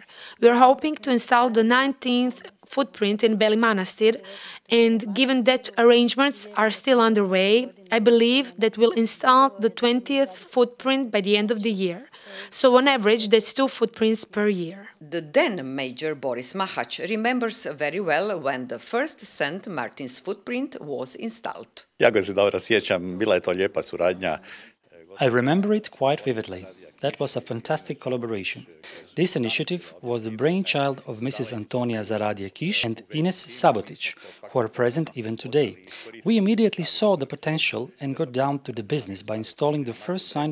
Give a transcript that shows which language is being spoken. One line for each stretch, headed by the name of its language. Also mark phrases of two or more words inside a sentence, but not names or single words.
English: We are hoping to install the 19th footprint in Beli Manastir, and given that arrangements are still underway, I believe that we'll install the 20th footprint by the end of the year. So on average, that's 2 footprints per year. The then Major Boris Mahach remembers very well when the first St. Martin's footprint was installed.
Croatian: Jako se dobro sjećam, bila je to lijepa suradnja.
English: I remember it quite vividly. That was a fantastic collaboration. This initiative was the brainchild of Mrs. Antonia Zaradje Kiš and Ines Sabotić, who are present even today. We immediately saw the potential and got down to the business by installing the first St.